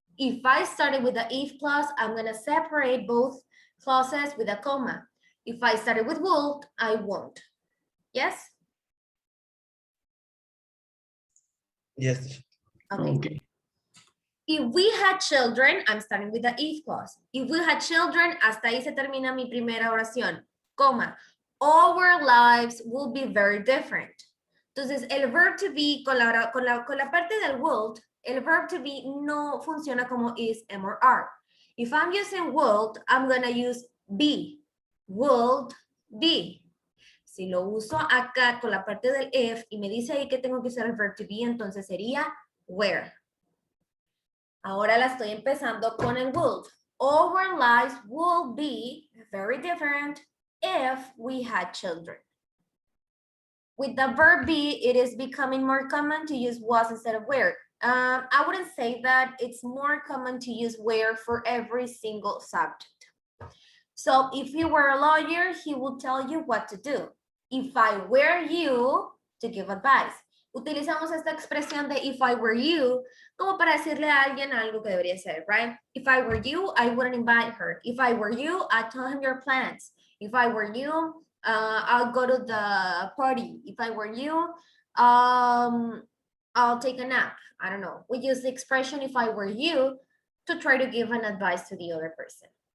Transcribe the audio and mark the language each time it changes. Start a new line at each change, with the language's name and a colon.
English: If I started with the if clause, I'm going to separate both clauses with a comma. If I started with will, I won't. Yes? Yes. Okay. If we had children, I'm starting with the if clause. If we had children,
Spanish: hasta ahí se termina mi primera oración, coma.
English: Our lives will be very different.
Spanish: Entonces, el verb to be con la parte del would, el verb to be no funciona como is, am, or are.
English: If I'm using would, I'm going to use be. Would be.
Spanish: Si lo uso acá con la parte del if y me dice ahí que tengo que usar el verb to be, entonces sería were. Ahora la estoy empezando con el would.
English: Our lives will be very different if we had children. With the verb be, it is becoming more common to use was instead of were. I wouldn't say that. It's more common to use were for every single subject. So if he were a lawyer, he will tell you what to do. If I were you, to give advice.
Spanish: Utilizamos esta expresión de
English: if I were you
Spanish: como para decirle a alguien algo que debería hacer, right?
English: If I were you, I wouldn't invite her. If I were you, I'd tell him your plans. If I were you, I'll go to the party. If I were you, I'll take a nap. I don't know. We use the expression if I were you to try to give an advice to the other person.